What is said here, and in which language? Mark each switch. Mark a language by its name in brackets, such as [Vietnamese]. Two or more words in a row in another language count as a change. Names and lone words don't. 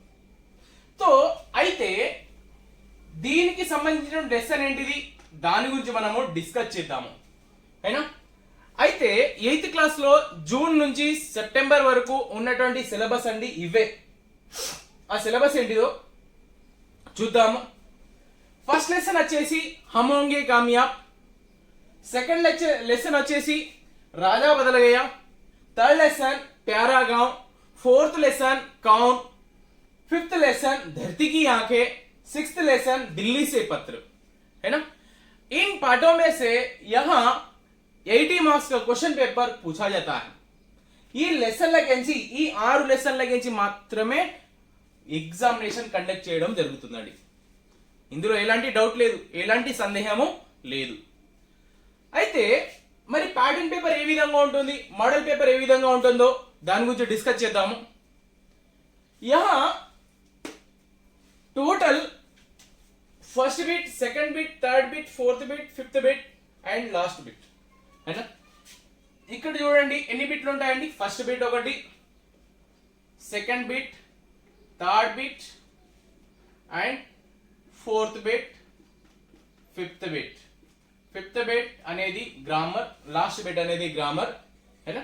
[Telugu] తో అయితే దీనికి సంబంధించిన లెసన్ ఏంటిది, దాని గురించి మనము డిస్కస్ చేద్దాము. అయినా అయితే 8th క్లాస్లో జూన్ నుంచి సెప్టెంబర్ వరకు ఉన్నటువంటి సిలబస్ అండి ఇవే. ఆ సిలబస్ ఏంటిదో చూద్దాము. [English] first lesson [Telugu] వచ్చేసి హమ్ హోంగే కామయాబ్, [English] second lesson [Telugu] వచ్చేసి రాజా బదల్ గయా, [English] third lesson [Hindi] प्यारा गांव, [English] fourth lesson [Hindi] कौन, [English] fifth lesson [Hindi] धरती की आंखें, [English] sixth lesson [Hindi] दिल्ली से पत्र, है ना. इन पाठों में से यहाँ 80 मार्क्स का [English] question paper [Hindi] पूछा जाता है. [Telugu] ఈ లెసన్లకించి ఈ 6 లెసన్లకించి మాత్రమే [English] examination conduct [Telugu] చేయడం జరుగుతుందండి. ఇందులో ఎలాంటి డౌట్ లేదు, ఎలాంటి సందేహము లేదు. అయితే మరి [English] pattern paper [Telugu] ఏ విధంగా ఉంటుంది, [English] model paper [Telugu] ఏ విధంగా ఉంటుందో దాని గురించి డిస్కస్ చేద్దాము. यहाँ [English] total first bit, second bit, third bit, fourth bit, fifth bit and last bit, [Telugu] అయినా ఇక్కడ చూడండి ఎన్ని బిట్లు ఉంటాయండి. [English] first bit ఒకటి, second bit, third bit and fourth bit, fifth bit. fifth bit [Telugu] అనేది గ్రామర్, [English] last bit [Telugu] అనేది గ్రామర్, అయినా.